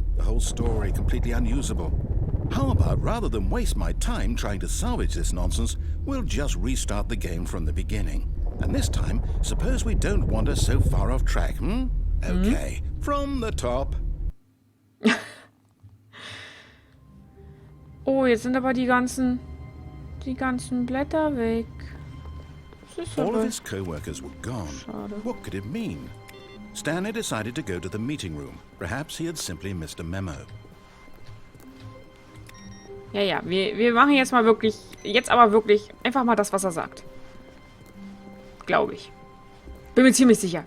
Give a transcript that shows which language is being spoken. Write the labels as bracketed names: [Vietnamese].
[English] The whole story completely unusable. How about, rather than waste my time trying to salvage this nonsense, we'll just restart the game from the beginning. And this time, suppose we don't wander so far off track, Okay, from the top. [German] Oh, jetzt sind aber die ganzen Blätter weg. Das ist [English] All of [German] aber... [English] his co-workers were gone. [German] Schade. [English] What could it mean? Stanley decided to go to the meeting room. Perhaps he had simply missed a memo. [German] Ja, wir machen jetzt mal wirklich, einfach mal das, was er sagt. Glaube ich. Bin mir ziemlich sicher.